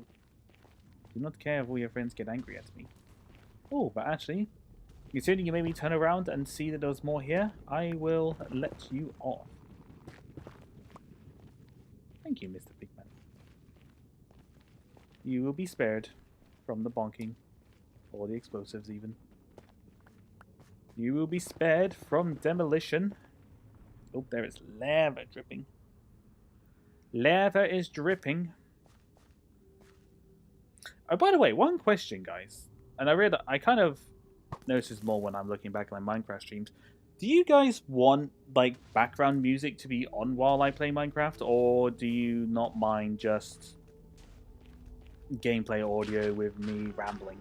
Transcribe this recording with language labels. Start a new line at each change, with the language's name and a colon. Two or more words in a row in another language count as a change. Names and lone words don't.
English: Do not care if all your friends get angry at me. Oh, but actually, considering you made me turn around and see that there was more here, I will let you off. Thank you, Mr. Pigman. You will be spared from the bonking, or the explosives even. You will be spared from demolition. Oh, there is lava dripping. Lava is dripping. Oh, by the way, one question, guys. And I kind of notice this more when I'm looking back at my Minecraft streams. Do you guys want, like, background music to be on while I play Minecraft? Or do you not mind just gameplay audio with me rambling?